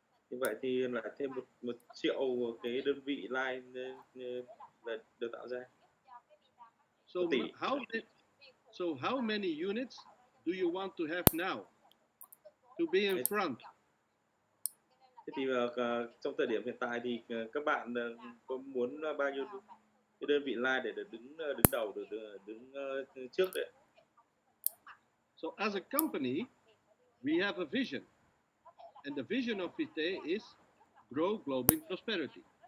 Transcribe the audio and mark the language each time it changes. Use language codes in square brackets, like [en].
[vi] Như vậy thì là thêm 1 triệu cái đơn vị like được tạo ra. [en] So how many units do you want to have now to be in front? [vi] Thế thì trong thời điểm hiện tại thì các bạn có muốn bao nhiêu cái đơn vị like để được đứng đầu, được đứng trước đấy? [en] So as a company, we have a vision, and the vision of Vitae is grow global prosperity.